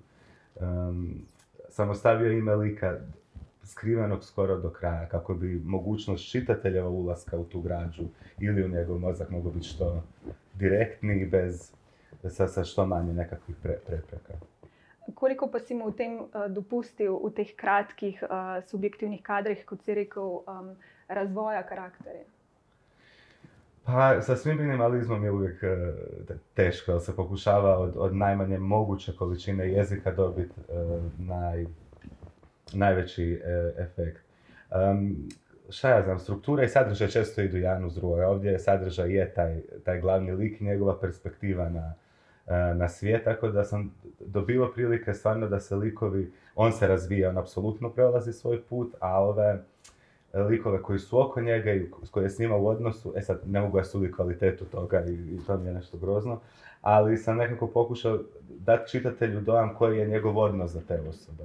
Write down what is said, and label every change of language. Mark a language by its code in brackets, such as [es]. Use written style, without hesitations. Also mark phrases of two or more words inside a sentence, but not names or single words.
[hr] Sam ostavio ime lika skrivenog skoro do kraja, kako bi mogućnost čitateljeva ulaska u tu građu ili u njegov mozak mogu biti što direktniji, sa što manje nekakvih prepreka. [sl] Koliko pa si mu v tem dopustil, v teh kratkih subjektivnih kadrih, kot si rekel, razvoja karakterja? [hr] Pa sa svim minimalizmom je uvijek teško, se pokušava od najmanje moguće količine jezika dobiti najveći efekt. Šta ja znam, struktura i sadržaj često idu jedan uz drugo. Ovdje sadržaj je taj glavni lik i njegova perspektiva na svijet, tako da sam dobio prilike stvarno da se likovi, on se razvija, on apsolutno prelazi svoj put, a ove likove koji su oko njega i koje je s njima u odnosu, sad ne mogu ja suditi kvalitetu toga i to mi je nešto grozno, ali sam nekako pokušao dati čitatelju dojam koji je njegov odnos za te osobe.